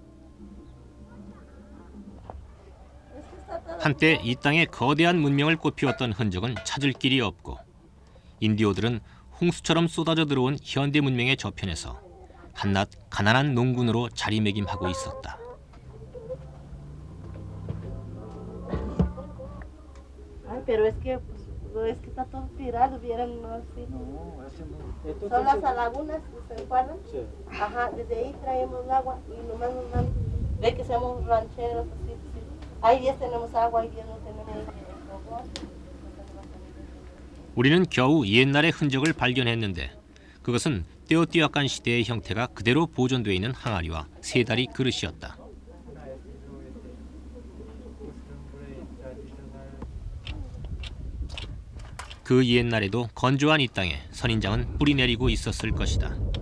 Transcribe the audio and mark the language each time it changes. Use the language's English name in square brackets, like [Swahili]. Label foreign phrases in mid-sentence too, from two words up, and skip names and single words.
[Korean] 한때 이 땅에 거대한 문명을 꽃피웠던 흔적은 찾을 길이 없고 인디오들은 홍수처럼 쏟아져 들어온 현대 문명의 저편에서 한낱 가난한 농군으로 자리매김하고 있었다. [Spanish] Pero es que está todo tirado, vieron así. Son las lagunas, ¿se recuerdan? Sí. Ajá, desde ahí traemos agua y nomás nos dan, ve que somos rancheros, así, así. Hay días tenemos agua, hay días no tenemos. [Korean] 우리는 겨우 옛날의 흔적을 발견했는데 그것은 떼오띠와칸 시대의 형태가 그대로 보존되어 있는 항아리와 세 다리 그릇이었다. 그 옛날에도 건조한 이 땅에 선인장은 뿌리 내리고 있었을 것이다.